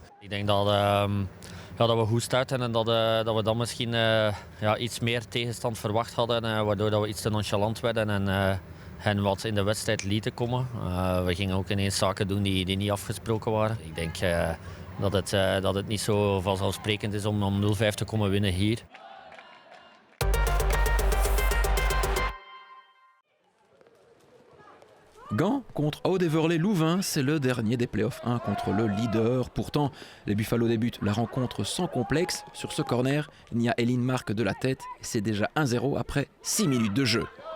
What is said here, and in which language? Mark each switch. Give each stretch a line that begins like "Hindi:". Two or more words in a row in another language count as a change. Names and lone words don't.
Dutch: Ik denk dat we goed starten en dat we dan misschien iets meer tegenstand verwacht hadden. Waardoor dat we iets te nonchalant werden en hen wat in de wedstrijd lieten komen. We gingen ook ineens zaken doen die niet afgesproken waren. Ik denk dat het niet zo vanzelfsprekend is om 0-5 te komen winnen hier.
French: Gand contre Oud-Heverlee-Louvain, c'est le dernier des playoffs 1 contre le leader. Pourtant, les Buffalo débutent la rencontre sans complexe. Sur ce corner, Nia Elin marque de la tête et c'est déjà 1-0 après 6 minutes de jeu.